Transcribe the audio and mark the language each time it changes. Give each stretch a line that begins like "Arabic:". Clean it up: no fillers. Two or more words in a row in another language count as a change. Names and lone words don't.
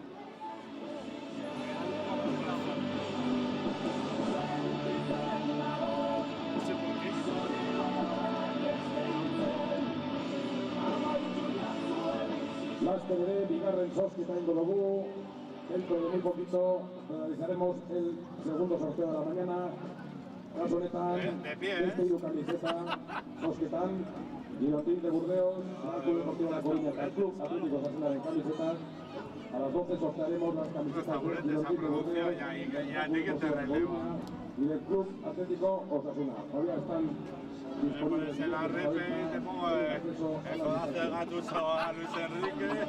Basque: Laster ere, bigarren zozketa ingo dugu.
Spanish: Dentro de muy poquito realizaremos el segundo sorteo de la mañana.
Basque: Kasu honetan, beste hiru kamiseta zozketan. Girondins de Burdeos, Real Club Deportivo La Coruña eta Club Atlético Osasunaren camisetas.
Spanish: A las 12 sortearemos las camisetas de Girondins de Burdeos, y del Club Atlético Osasuna. Todavía están disponibles en la red te pongo el codazo de Gattuso a Luis Enrique.